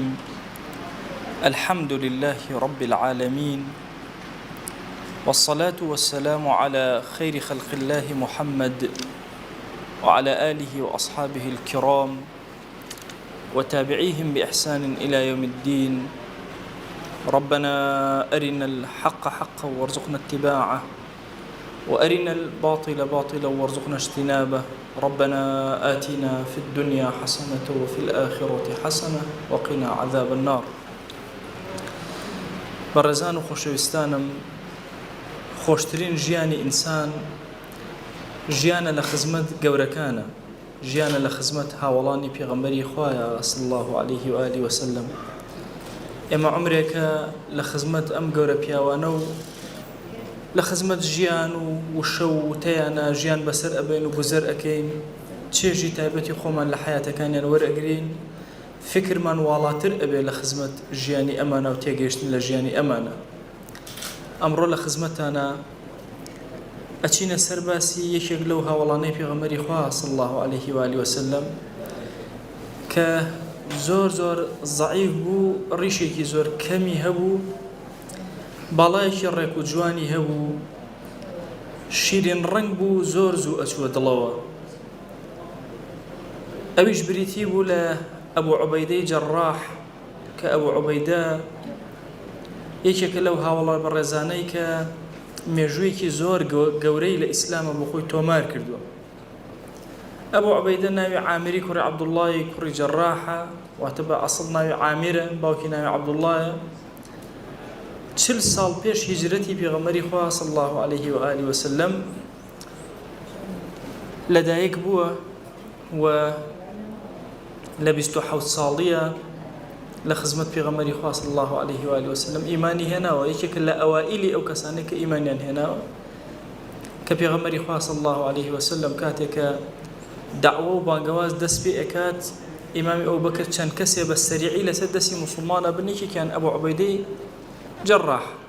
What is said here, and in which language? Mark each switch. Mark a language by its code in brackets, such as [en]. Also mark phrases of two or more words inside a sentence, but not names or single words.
[ar] الحمد لله رب العالمين، والصلاة والسلام على خير خلق الله محمد وعلى آله وأصحابه الكرام وتابعيهم بإحسان إلى يوم الدين. ربنا أرنا الحق حقا وارزقنا اتباعه، وأرنا الباطل باطلا وارزقنا اجتنابه. ربنا آتنا في الدنيا حسنة وفي الآخرة حسنة وقنا عذاب النار. [ckb] بەڕێزان و خۆشەویستانم، خۆشترین ژیانی ئینسان ژیانە لە خزمەت گەورەکانە، ژیانە لە خزمەت هاوڵانی پێغەمبەری خوایە [ar] صلی الله عليه وآله وسلم. [ckb] ئێمە عمرێکە لە خزمەت ئەم گەورە پیاوانە و لە خزمەت ژیان و وشە و تەیانە ژیان بەسەر ئەبێن و گوزەر ئەکەین، چێژی تایبەتی خۆمان لە حیاتەکانیان وەرئەگرین، فکرمان واڵاتر ئەبێ لە خزمەت ژیانی ئەمانە و تێگەیشتن لە ژیانی ئەمانە. ئەمڕۆ لە خزمەتانە ئەچینە سەر باسی یەکێک لەو هاوڵانەی پێغەمبەری خوا [ar] صلی الله عليه وآله وسلم [ckb] کە زۆر زەعیف بوو، ڕیشێکی زۆر کەمی هەبوو، باڵایەکی ڕێک و جوانی هەبوو، شیرین ڕەنگ بوو، زۆر زوو ئەچووە دڵەوە. ئەویش بریتی بوو لە ئەبوو عوبەیدەی جەڕاح کە ئەبوو عوبەیدە یەکێکە لەو هاوڵە بەڕێزانەی کە مێژوویەکی زۆر گەورەی لە ئیسلامە بۆ خۆی تۆمار کردووە. ئەبوو عوبەیدە ناوی عامری کوڕی عەبدوڵڵای کوڕی جەڕاحە، واتە بە ئەسڵ ناوی عامرە، باوکی ناوی عەبدوڵڵایە. 40 ساڵ پێش هیجرەتی پێغەمبەری خوا [ar] صلی الله عليه وآله وسلم [ckb] لەدایک بووە و لە 27 ساڵیە لە خزمەت پێغەمبەری خوا [ar] صلی الله عليه وآله وسلم [ckb] ئیمانی هێناوە. یەکێکە لە ئەوائیلی ئەو کەسانەی کە ئیمانیان هێناوە کە پێغەمبەری خوا [ar] صلی الله عليه وسلم [ckb] کاتێکە دعوە و بانگەواز دەست پێ ئەکات، ئیمامی ئەوبەکر چەند کەسێ بە سەریعی لەسەر دەستی موسڵمانە بن، یەکێکیان ئەبوو عوبەیدەی جەڕاح.